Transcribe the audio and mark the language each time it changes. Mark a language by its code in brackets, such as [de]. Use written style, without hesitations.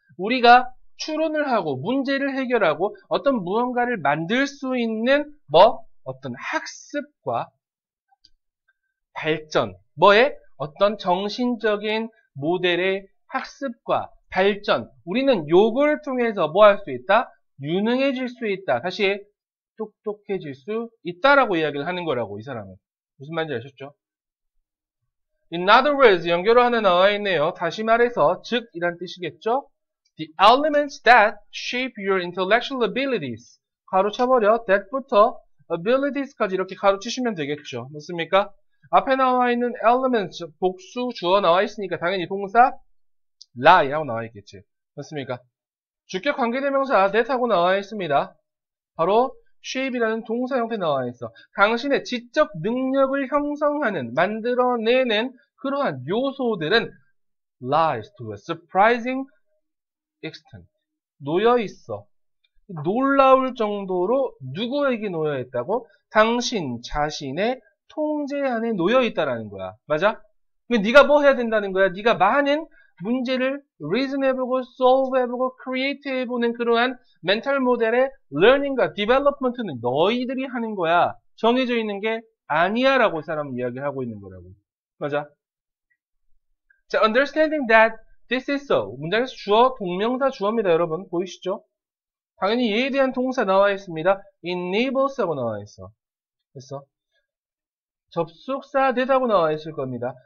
[ko] 우리가 추론을 하고 문제를 해결하고 어떤 무언가를 만들 수 있는 어떤 학습과 발전, 어떤 정신적인 모델의 학습과 발전. 우리는 요걸 통해서 뭐 할 수 있다? 유능해질 수 있다. 다시 똑똑해질 수 있다라고 이야기를 하는 거라고 이 사람은. 무슨 말인지 아셨죠? [en] In other words, [ko] 연결어 하나 나와 있네요. 다시 말해서 즉 이란 뜻이겠죠? [en] The elements that shape your intellectual abilities. [ko] 가로쳐버려 that부터 abilities까지 이렇게 가로치시면 되겠죠. 맞습니까? 앞에 나와 있는 elements, 복수, 주어 나와 있으니까 당연히 동사 lie라고 나와 있겠지. 맞습니까? 주격 관계대명사 that하고 나와 있습니다. 바로 shape이라는 동사 형태 나와 있어. 당신의 지적 능력을 형성하는, 만들어내는 그러한 요소들은 [en] lies to a surprising extent. [ko] 놓여 있어. 놀라울 정도로 누구에게 놓여 있다고? 당신 자신의 통제 안에 놓여 있다라는 거야. 맞아? 네가 뭐 해야 된다는 거야? 네가 많은 문제를 reason 해보고 solve 해보고 create 해보는 그러한 멘탈 모델의 learning과 development는 너희들이 하는 거야. 정해져 있는 게 아니야 라고 사람은 이야기하고 있는 거라고. 맞아? [en] 자, understanding that this is so. [ko] 문장에서 주어, 동명사 주어입니다. 여러분 보이시죠? 당연히 얘에 대한 동사 나와 있습니다. enables하고 나와 있어. 그래서 접속사 되다고 나와 있을 겁니다.